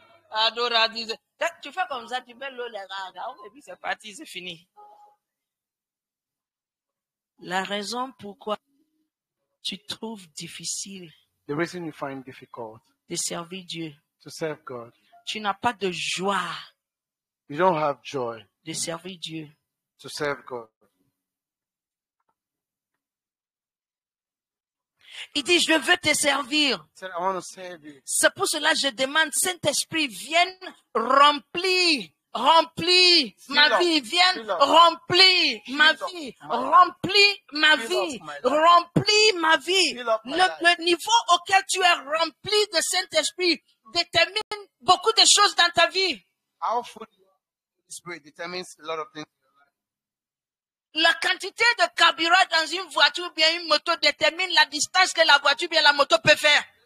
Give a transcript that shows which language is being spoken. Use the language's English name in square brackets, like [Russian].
[French] Adora disait, tu fais comme ça, tu mets l'eau, et puis c'est parti, c'est fini. La raison pourquoi tu trouves difficile [English] The reason you find difficult [French] de servir Dieu, [English] to serve God, [French] tu n'as pas de joie [English] you don't have joy [French] de servir Dieu. [English] to serve God. [French] Il dit, je veux te servir. [English] He said, I want to serve you. [French] C'est pour cela que je demande, Saint-Esprit, vienne remplir ma vie, vienne remplir ma vie, remplis ma vie, remplis ma vie. Le niveau auquel tu es rempli de Saint-Esprit détermine beaucoup de choses dans ta vie. [English] How full you are of the Spirit determines a lot of things. [French] La quantité de carburant dans une voiture ou bien une moto détermine la distance que la voiture ou bien la moto peut faire.